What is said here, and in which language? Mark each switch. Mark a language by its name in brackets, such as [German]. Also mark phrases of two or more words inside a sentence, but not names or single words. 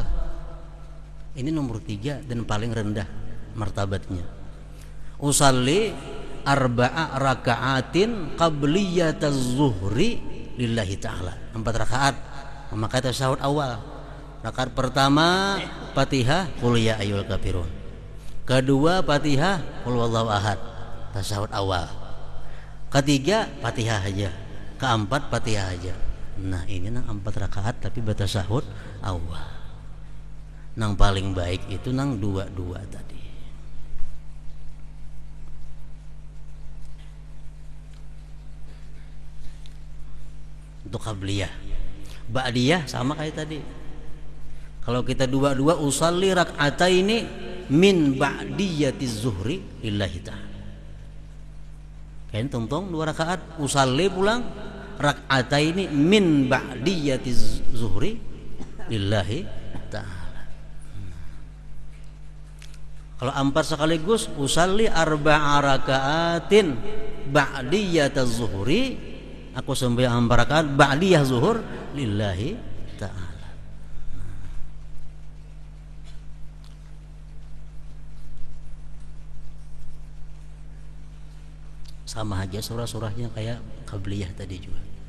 [Indonesian] Ini nomor 3 dan paling rendah martabatnya. [Arabic] أُصَلِّي 4 رَكَعَاتٍ قَبْلِيَّةَ الظُّهْرِ لِلّٰهِ تَعَالَى. [Indonesian] 4 rakaat memakai tasahud awal. Rakaat pertama Fatihah [Arabic] قُلْ يَا أَيُّهَا الْكَافِرُونَ. [Indonesian] Kedua Fatihah [Arabic] قُلْ هُوَ اللّٰهُ أَحَدٌ, [Indonesian] tasahud awal. Ketiga Fatihah aja. Keempat Fatihah aja. [Banjar] Nah, ini nang 4 rakaat tapi batasahud awal. Nang paling baik itu nang 2 tadi. [Indonesian] Untuk qabliyah. Ba'diyah sama kayak tadi. Kalau kita 2 [Arabic] أُصَلِّي رَكْعَتَيْنِ مِنْ بَعْدِيَّةِ الظُّهْرِ لِلّٰهِ تَعَالَى. [Banjar] Kain tongtong 2 rakaat [Arabic] أُصَلِّي pulang رَكْعَتَيْنِ مِنْ بَعْدِيَّةِ الظُّهْرِ لِلّٰهِ تَعَالَى. [Indonesian] Kalau 4 sekaligus [Arabic] أُصَلِّي 4 رَكَعَاتٍ بَعْدِيَّةَ الظُّهْرِ, [Indonesian] aku sembahyang 4 rakaat ba'diyah zuhur [Arabic] لِلّٰهِ تَعَالَى. [Indonesian] Sama aja surah-surahnya kayak qabliyah tadi juga.